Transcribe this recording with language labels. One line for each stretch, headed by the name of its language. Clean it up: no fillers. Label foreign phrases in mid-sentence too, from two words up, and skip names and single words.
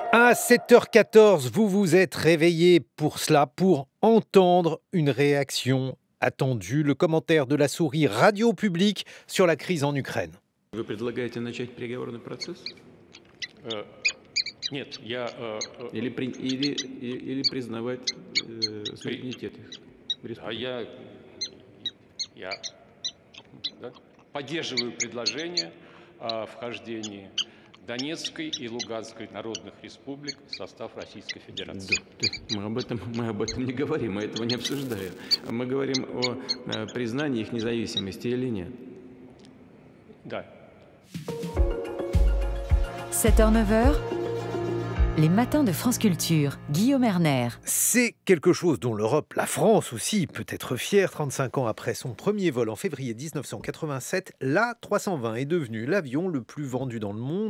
French: À 7h14, vous vous êtes réveillé pour cela, pour entendre une réaction attendue, le commentaire de la souris Radio Publique sur la crise en Ukraine.
Russian: Вы предлагаете начать переговорный процесс? Э, Нет, Или признавать суверенитет а республики? я да, поддерживаю предложение о вхождении Донецкой и Луганской народных республик в состав Российской Да, Федерации. то есть мы об этом не говорим, мы этого не обсуждаем. Мы говорим о признании их независимости или нет. Да.
French: 7h-9h, les matins de France Culture, Guillaume Erner. C'est quelque chose dont l'Europe, la France aussi, peut être fière. 35 ans après son premier vol en février 1987, l'A320 est devenu l'avion le plus vendu dans le monde.